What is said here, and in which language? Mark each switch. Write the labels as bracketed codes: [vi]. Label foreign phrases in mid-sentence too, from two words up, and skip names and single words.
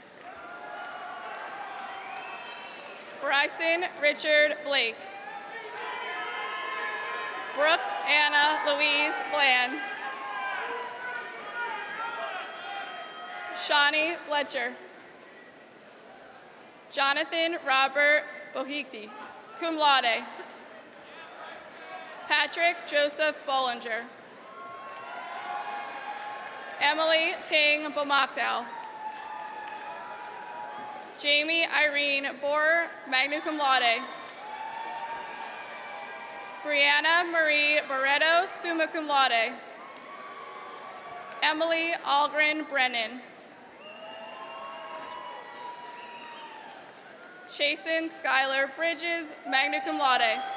[en] Bryson Richard Blake. Brooke Anna Louise Bland. Shawnee Fletcher. Jonathan Robert Bohiki, [la] cum laude. [en] Patrick Joseph Bollinger. Emily Ting Bomakdal. Jamie Irene Borer, [la] magna cum laude. [en] Brianna Marie Barreto, [la] summa cum laude. [en] Emily Algren Brennan. Chasen Skylar Bridges, [la] magna cum laude.